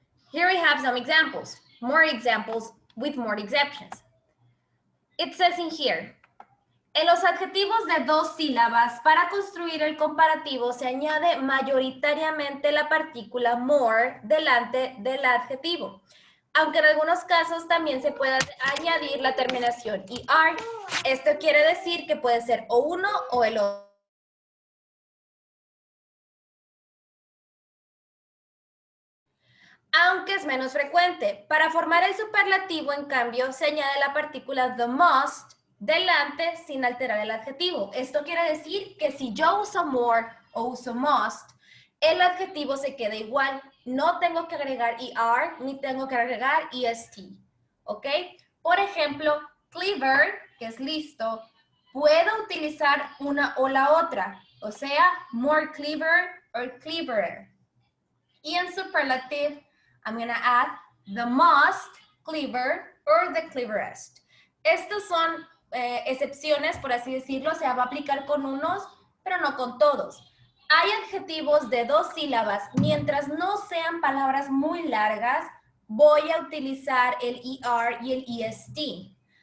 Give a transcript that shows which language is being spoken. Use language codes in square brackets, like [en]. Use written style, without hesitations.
[en] Here we have some examples, more examples with more exceptions. It says in here, [es] en los adjetivos de dos sílabas, para construir el comparativo se añade mayoritariamente la partícula more delante del adjetivo, aunque en algunos casos también se puede añadir la terminación ER. Esto quiere decir que puede ser o uno o el otro. Aunque es menos frecuente. Para formar el superlativo, en cambio, se añade la partícula the most delante sin alterar el adjetivo. Esto quiere decir que si yo uso more o uso must, el adjetivo se queda igual. No tengo que agregar ER ni tengo que agregar EST. ¿Ok? Por ejemplo, clever, que es listo, puedo utilizar una o la otra. O sea, [en] more clever or cleverer. [es] Y en [en] superlative, I'm going to add the most clever or the cleverest. [es] Estas son excepciones, por así decirlo, se va a aplicar con unos, pero no con todos. Hay adjetivos de dos sílabas, mientras no sean palabras muy largas, voy a utilizar el ER y el EST.